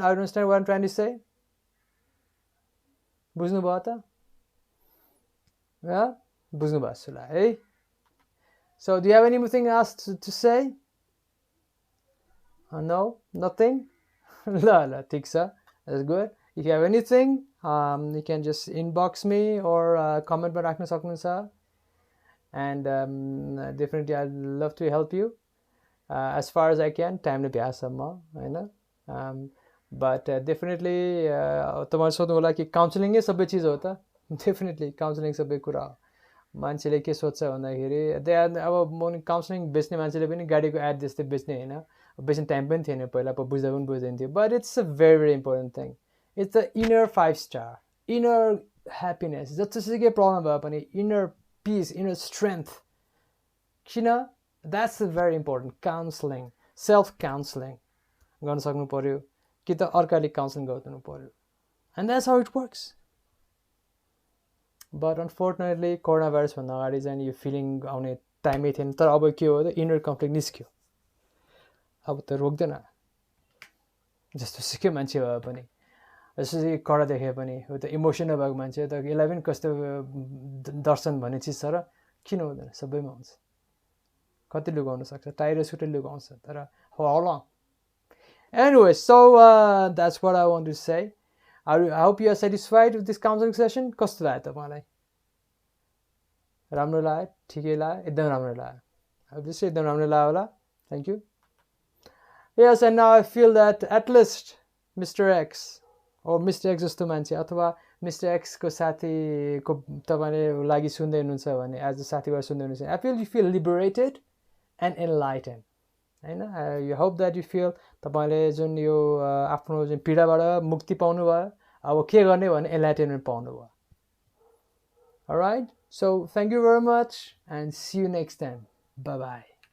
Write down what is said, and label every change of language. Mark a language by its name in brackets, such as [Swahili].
[English] I understand what I'm trying to say. [Nepali] बुझ्नु भयो त? बुझ्नु भएको छ है। [English] So do you have anything else to say? No, nothing. [Nepali] ल ठिक छ, [English] that's good. If you have anything, you can just inbox me or comment [Nepali] मा राख्न सक्नुहुन्छ, [English] and definitely I'd love to help you as far as I can, time [Nepali] ले भ्यासम्म होइन। [English] but definitely [Nepali] तपाईँले सोध्नु होला कि काउन्सिलिङै सबै चिज हो त? डेफिनेटली काउन्सिलिङ सबै कुरा हो। मान्छेले के सोध्छ भन्दाखेरि अब म काउन्सिलिङ बेच्ने मान्छेले पनि गाडीको एड जस्तै बेच्ने होइन, बेच्ने टाइम पनि थिएन पहिला, बुझ्दा पनि बुझ्दैन थियो। [English] But it's a very very important thing, it's the inner 5 star, inner happiness. [Nepali] जतिसुकै प्रब्लम भए पनि [English] inner peace, inner strength, [Nepali] किन [English] That's very important. [Nepali] Counselling, self counselling गर्न सक्नु पऱ्यो कि त अर्काले काउन्सिलिङ गरिदिनु पऱ्यो, [English] And that's how it works. But unfortunately [Nepali] corona भाइरसभन्दा अगाडि चाहिँ यो फिलिङ आउने टाइमै थिएन। तर अब के हो त इनर कन्फ्लिक्ट निस्क्यो, अब त रोक्दैन। जस्तो सुकै मान्छे भए पनि, जस्तो कडा देखे पनि, हो त इमोसन नभएको मान्छे त यसलाई पनि कस्तो दर्शन भन्ने चिज छ र किन हुँदैन, सबैमा हुन्छ। कति लुगाउन सक्छ, टाइर सुटै लुगाउँछ, तर [English] How long. Anyway, so that's what I want to say. I hope you are satisfied with this counseling session. [Nepali] कस्तो लाग्यो तपाईँलाई? राम्रो लाग्यो? ठिकै लाग्यो? एकदम राम्रो लाग्यो? [English] Obviously [Nepali] एकदम राम्रो लाग्यो होला। [English] Thank you. Yes, and now I feel that at least Mr. X or Mr. [Nepali] X जस्तो मान्छे अथवा Mr. X को साथीको तपाईँले लागि सुन्दै हुनुहुन्छ भने, एज अ साथीबाट सुन्दै हुनुहुन्छ, [English] I feel you feel liberated and enlightened. हैन I hope that you feel [Nepali] तपाईँले जुन यो आफ्नो जुन पीडाबाट मुक्ति पाउनुभयो अब के गर्ने भने [English] enlightenment पाउनुभयो alright so thank you very much and see you next time bye bye